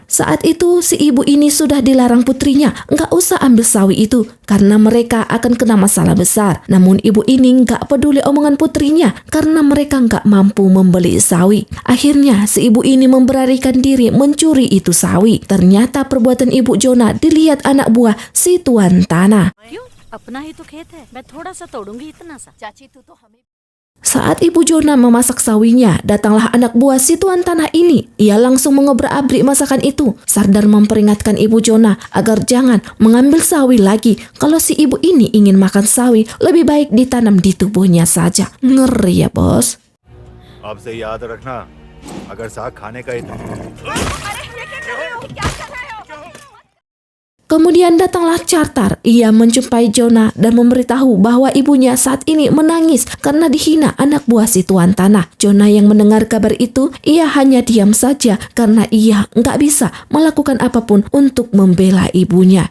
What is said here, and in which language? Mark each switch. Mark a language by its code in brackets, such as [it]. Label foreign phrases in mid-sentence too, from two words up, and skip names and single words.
[id] Saat itu si ibu ini sudah dilarang putrinya nggak usah ambil sawi itu karena mereka akan kena masalah besar. Namun ibu ini nggak peduli omongan putrinya karena mereka nggak mampu membeli sawi. Akhirnya si ibu ini memberanikan diri mencuri itu sawi. Ternyata perbuatan ibu Jonah dilihat anak buah si tuan tanah. [hi] अपना ही तो खेत है मैं थोड़ा सा तोड़ूंगी इतना सा चाची तू तो हमें. [id] Saat ibu Jonah memasak sawinya, datanglah anak buah si tuan tanah ini. Ia langsung mengobrak-abrik masakan itu. Sardar memperingatkan ibu Jonah agar jangan mengambil sawi lagi. Kalau si ibu ini ingin makan sawi, lebih baik ditanam di tubuhnya saja. Ngeri ya bos. [hi] अब से याद रखना अगर साग खाने का इतना. [id] Kemudian datanglah Carter. Ia menjumpai Jonah dan memberitahu bahwa ibunya saat ini menangis karena dihina anak buah si tuan tanah. Jonah yang mendengar kabar itu, ia hanya diam saja karena ia nggak bisa melakukan apapun untuk membela ibunya.